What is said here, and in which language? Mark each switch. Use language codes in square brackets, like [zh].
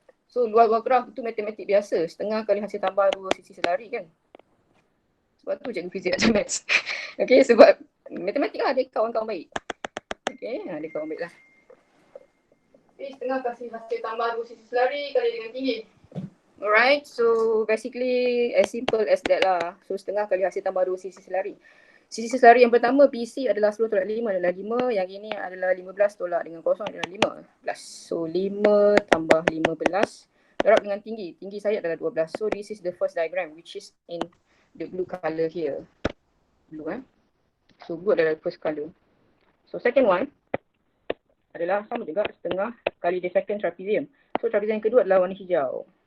[ms] So luas bawah graf itu matematik biasa, setengah kali hasil tambah 2 sisi selari kan. Sebab tu cikgu fizik macam maths. Okay, sebab matematik lah, dia kawan-kawan baik. Okay, dia kawan baik lah. Okay, setengah kasih hasil tambah 2 sisi selari kali dengan tinggi. [en] Alright, so basically as simple as that lah. [ms] So setengah kali hasil tambah 2 sisi selari. Sisi selari yang pertama BC adalah 10 tolak 5 adalah 5. Yang ini adalah 15 tolak dengan kosong adalah 15. So 5 tambah 15 darab dengan tinggi. Tinggi saya adalah 12. [en] So this is the first diagram which is in the blue color here. Blue So blue adalah first color. So second one [ms] adalah sama juga setengah kali [en] the second trapezium. [ms] So trapezium yang kedua adalah warna hijau.